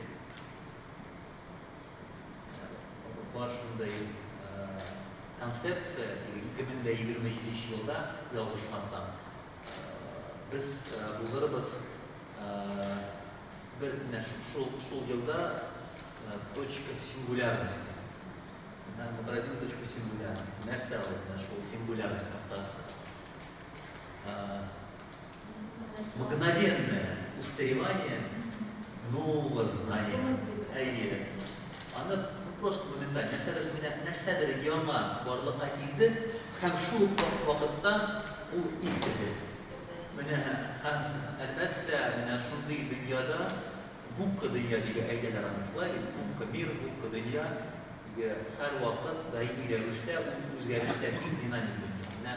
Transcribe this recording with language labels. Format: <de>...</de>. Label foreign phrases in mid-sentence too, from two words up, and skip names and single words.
<tt>Бар шундай концепция 2023 елда ялгышмасам, без булырбыз бер шул елда</tt> <ru>точка сингулярности. Мы пройдем точку сингулярности.</ru> <tt>Нәрсә ул шул сингулярность ноктасы?</tt> <ru>Мгновенное устаревание нового знания.</ru> <tt>Аны просто моментально нәрсәдер яңа барлыкка килде һәм шул вакытта ул искерде. Менә һәм әлбәттә менә шундый дөньяда вука дөнья дип әйтәләр аны шулай,</tt> <ru>вука мир,</ru> <tt>вука дөнья һәр вакыт даими рәвештә үзгәрештә бик динамик дөнья.</tt>